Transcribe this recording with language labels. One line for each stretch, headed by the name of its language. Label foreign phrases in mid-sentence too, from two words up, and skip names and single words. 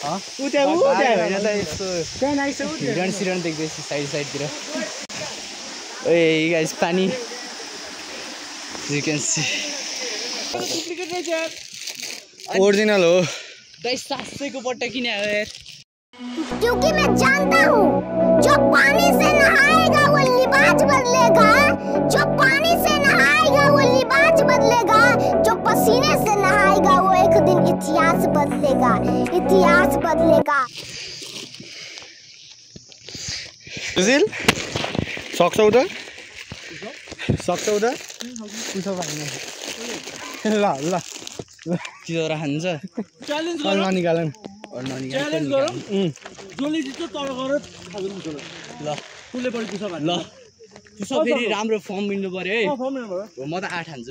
Nepali: हिरण देख्दैछु साइडतिर। ए गाइस पानी
English: you can see
Nepali: ओरिजिनल हो। गाइस 700 को पट्टा किन आयो यार?
Hindi: क्योंकि मैं जानता हूँ जो पानी से नहाएगा वो लिबास बदलेगा, जो पानी से नहाएगा वो लिबास बदलेगा, जो पसीने से नहाएगा वो एक दिन इतिहास बदलेगा, इतिहास बदलेगा।
Nepali: सुशील सक्छौ त? सक्छौ त? पुछौ भएन ल ल तिरो खान्छ च्यालेन्ज ननिकालन च्यालेन्ज गरौँ जसले जित्छ तर गरेर खानु ल कसले बढी पुछ भन्छ ल त्यसो फेरि राम्रो फर्म मिल्नु पर्यो है म त 8 हान्छु